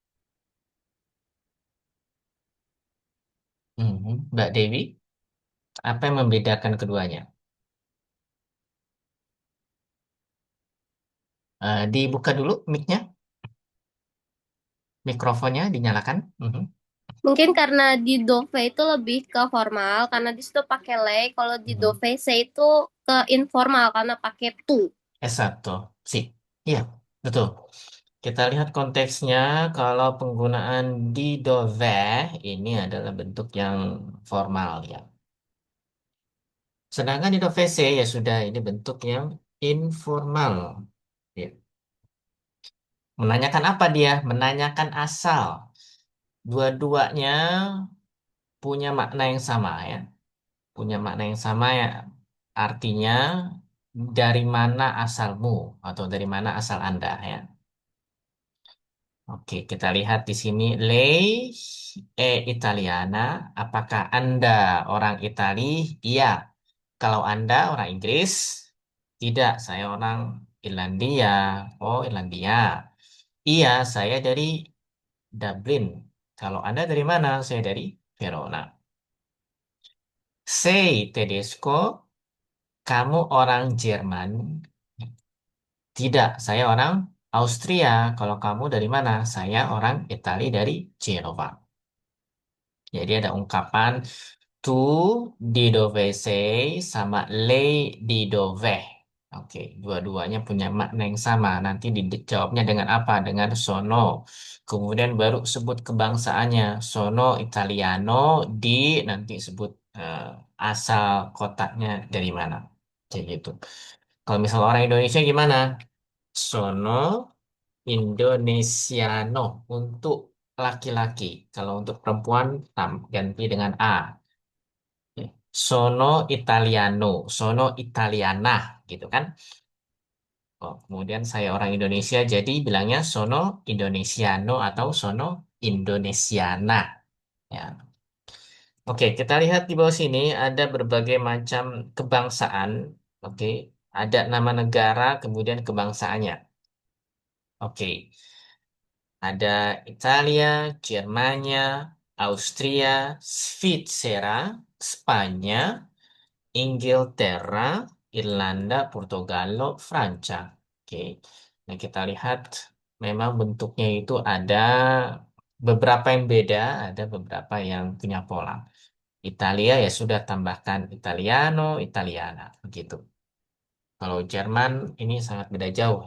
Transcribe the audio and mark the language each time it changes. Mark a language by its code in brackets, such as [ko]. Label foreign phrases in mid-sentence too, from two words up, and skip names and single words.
[id] Mbak Dewi, apa yang membedakan keduanya? Dibuka dulu mic-nya, mikrofonnya dinyalakan. Mungkin karena [it] di Dove [id] itu lebih ke formal karena di situ pakai lei, kalau di Mhm. [it] Dove se [id] itu ke informal karena pakai tu. [it] Esatto, [id] sih. Iya, betul. Kita lihat konteksnya, kalau penggunaan [it] di dove [id] ini adalah bentuk yang formal ya. Sedangkan [it] di dovese [id] ya sudah ini bentuk yang informal. Ya. Menanyakan apa dia? Menanyakan asal. Dua-duanya punya makna yang sama ya. Punya makna yang sama ya. Artinya dari mana asalmu atau dari mana asal Anda ya. Oke, kita lihat di sini. [it] Lei è Italiana. [id] Apakah Anda orang Itali? Iya. Kalau Anda orang Inggris? Tidak, saya orang Irlandia. Oh, Irlandia. Iya, saya dari Dublin. Kalau Anda dari mana? Saya dari Verona. [it] Sei tedesco? [id] Kamu orang Jerman? Tidak, saya orang Austria. Kalau kamu dari mana? Saya orang Italia dari Genova. Jadi ada ungkapan [it] tu di dovese [id] sama [it] lei di dove. [id] Oke, dua-duanya punya makna yang sama. Nanti dijawabnya dengan apa? Dengan sono. Kemudian baru sebut kebangsaannya. [it] Sono Italiano di [id] nanti sebut eh, asal kotanya dari mana. Kayak gitu. Kalau misal orang Indonesia gimana? [it] Sono Indonesiano [id] untuk laki-laki. Kalau untuk perempuan ganti dengan A. [it] Sono Italiano, sono Italiana, [id] gitu kan? Oh, kemudian saya orang Indonesia, jadi bilangnya [it] sono Indonesiano [id] atau [it] sono Indonesiana. [id] Ya. Oke, kita lihat di bawah sini ada berbagai macam kebangsaan. Oke, ada nama negara, kemudian kebangsaannya. Oke. Ada Italia, Jermania, Austria, Svizzera, Spanya, Inggilterra, Irlanda, Portogallo, Franca. Oke. Nah, kita lihat memang bentuknya itu ada beberapa yang beda, ada beberapa yang punya pola. Italia ya sudah tambahkan [it] Italiano, Italiana, [id] begitu. Kalau Jerman ini sangat beda jauh.